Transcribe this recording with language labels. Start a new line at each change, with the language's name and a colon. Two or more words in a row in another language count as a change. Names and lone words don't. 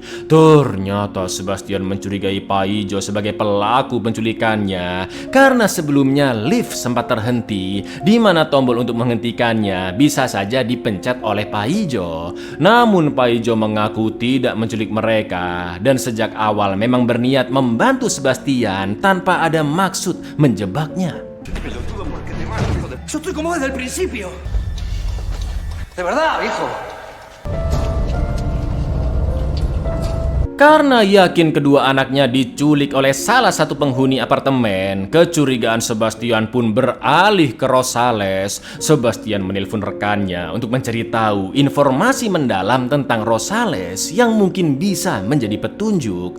Indonesian: Ternyata Sebastian mencurigai Paijo sebagai pelaku penculikannya karena sebelumnya lift sempat terhenti, di mana tombol untuk menghentikannya bisa saja dipencet oleh Paijo. Namun Paijo mengaku tidak menculik mereka dan sejak awal memang berniat membantu Sebastian tanpa ada maksud menjebaknya.
Spanish: Yo estoy como desde el principio. De verdad, viejo.
Indonesian: Karena yakin kedua anaknya diculik oleh salah satu penghuni apartemen, kecurigaan Sebastian pun beralih ke Rosales. Sebastian menelpon rekannya untuk mencari tahu informasi mendalam tentang Rosales yang mungkin bisa menjadi petunjuk.